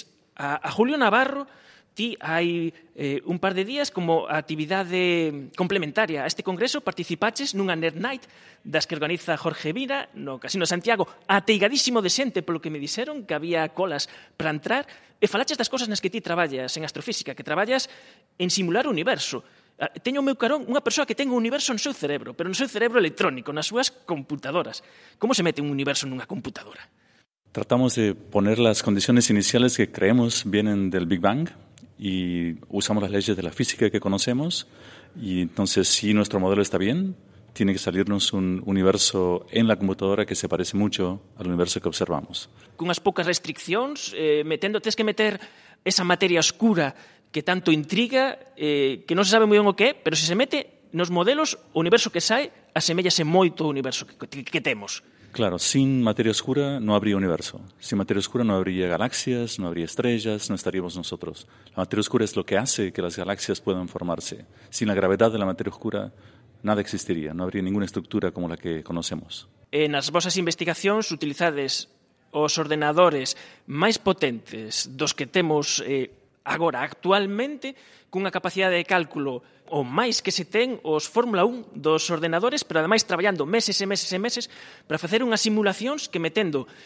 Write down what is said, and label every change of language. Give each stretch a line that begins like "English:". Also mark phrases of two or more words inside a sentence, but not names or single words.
Galician: A Julio Navarro, ti hai un par de días como actividade complementaria a este congreso participaches nunha Nerd Night das que organiza Jorge Vira no Casino de Santiago, ateigadísimo de xente, polo que me dixeron que había colas para entrar, e falaches das cosas nas que ti traballas en astrofísica, que traballas en simular o universo. Teño o meu carón unha persoa que ten un universo no seu cerebro, pero no seu cerebro electrónico, nas súas computadoras. Como se mete un universo nunha computadora?
Spanish: Tratamos de poner las condiciones iniciales que creemos vienen del Big Bang y usamos las leyes de la física que conocemos, y entonces si nuestro modelo está bien, tiene que salirnos un universo en la computadora que se parece mucho al universo que observamos.
Galician: Cunhas poucas restriccións, tens que meter esa materia oscura que tanto intriga, que non se sabe moi ben o que é, pero se se mete nos modelos, o universo que sae asemellase moito ao universo que temos.
Spanish: Claro, sin materia oscura no habría universo. Sin materia oscura no habría galaxias, no habría estrellas, no estaríamos nosotros. La materia oscura es lo que hace que las galaxias puedan formarse. Sin la gravedad de la materia oscura, nada existiría, no habría ninguna estructura como la que conocemos.
Galician: Nas vosas investigacións utilizades os ordenadores máis potentes dos que temos agora actualmente, cunha capacidade de cálculo o máis que se ten os Fórmula 1 dos ordenadores, pero ademais traballando meses e meses e meses para facer unhas simulacións que metendo